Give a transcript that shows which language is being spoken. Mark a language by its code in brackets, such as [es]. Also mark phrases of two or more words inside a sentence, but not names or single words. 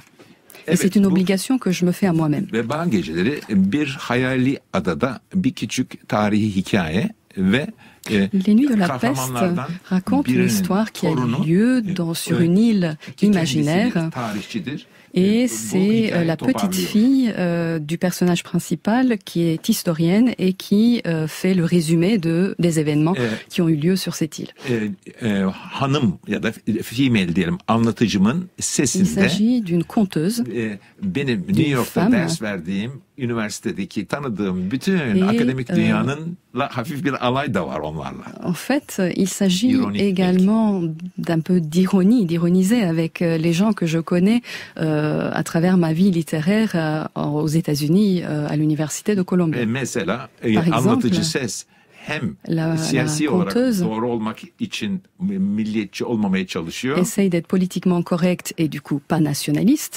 [fr] Et c'est une obligation que je me fais à moi-même. Les Nuits de la Peste racontent une histoire qui a lieu sur une île imaginaire, et c'est la petite fille du personnage principal qui est historienne et qui fait le résumé des événements qui ont eu lieu sur cette île. Il s'agit d'une conteuse, d'une femme, [tr] üniversitedeki tanıdığım bütün akademik dünyanın hafif bir alay da var onunla. [fr] En fait, il s'agit également d'un peu d'ironiser avec les gens que je connais à travers ma vie littéraire aux États-Unis, à l'université de Columbia. Par exemple, la conteuse essaye d'être politiquement correcte et du coup pas nationaliste.